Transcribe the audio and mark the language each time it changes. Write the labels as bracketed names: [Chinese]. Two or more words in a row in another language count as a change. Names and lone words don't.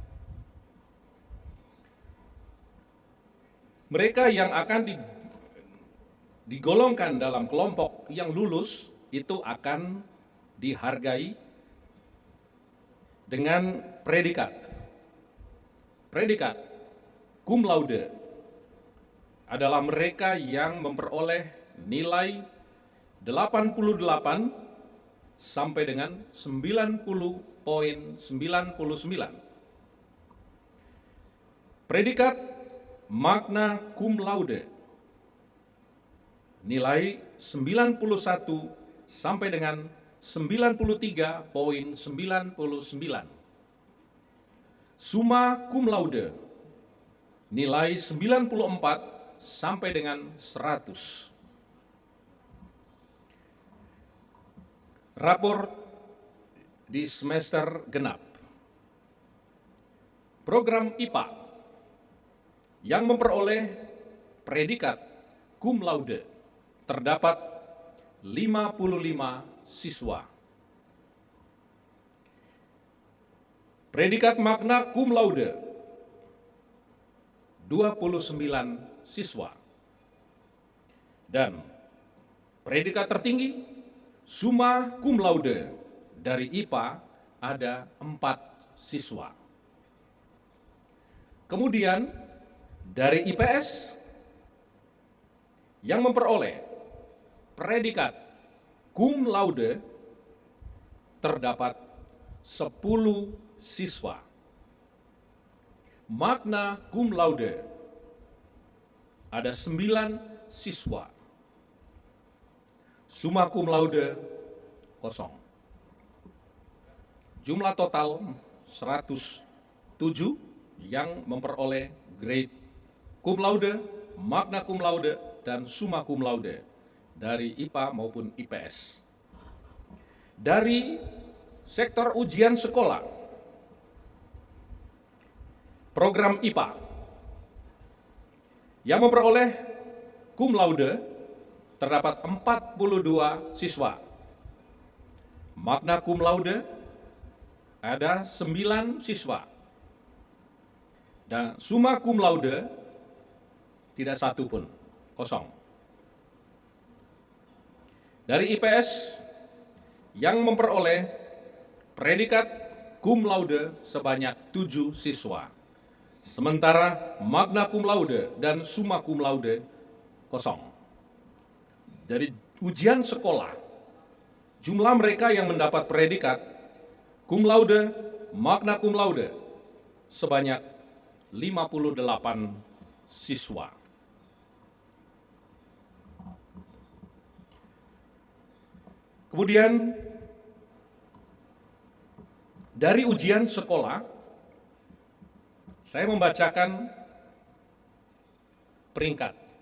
[Indonesian] Mereka yang akan digolongkan dalam kelompok yang lulus itu akan dihargai dengan predikat. Predikat [Latin] cum laude [Indonesian] adalah mereka yang memperoleh nilai 88 sampai dengan 90,99. Predikat [Latin] magna cum laude [Indonesian] nilai 91 sampai dengan 93,99. [Latin] Summa cum laude [Indonesian] nilai 94 sampai dengan 100. Rapor di semester genap. Program IPA yang memperoleh predikat [Latin] cum laude [Indonesian] terdapat 55 siswa. Predikat [Latin] magna cum laude [Indonesian] 29 siswa. Dan predikat tertinggi [Latin] summa cum laude [Indonesian] dari IPA ada 4 siswa. Kemudian dari IPS yang memperoleh predikat [Latin] cum laude [Indonesian] terdapat 10 siswa. [Latin] Magna cum laude [Indonesian] ada 9 siswa. [Latin] Summa cum laude kosong. [Indonesian] Jumlah total 107 yang memperoleh grade [Latin] cum laude, magna cum laude, [Indonesian] dan [Latin] summa cum laude [Indonesian] dari IPA maupun IPS. Dari sektor ujian sekolah, program IPA yang memperoleh [Latin] cum laude [Indonesian] terdapat 42 siswa. [Latin] magna cum laude [Indonesian] ada 9 siswa. Dan [Latin] summa cum laude [Indonesian] tidak satu pun, kosong. Dari IPS yang memperoleh predikat [Latin] cum laude [Indonesian] sebanyak 7 siswa. Sementara [Latin] magna cum laude [Indonesian] dan [Latin] summa cum laude [Indonesian] kosong. Dari ujian sekolah, jumlah mereka yang mendapat predikat [Latin] cum laude, magna cum laude [Indonesian] sebanyak 58 siswa. Kemudian dari ujian sekolah, saya membacakan peringkat.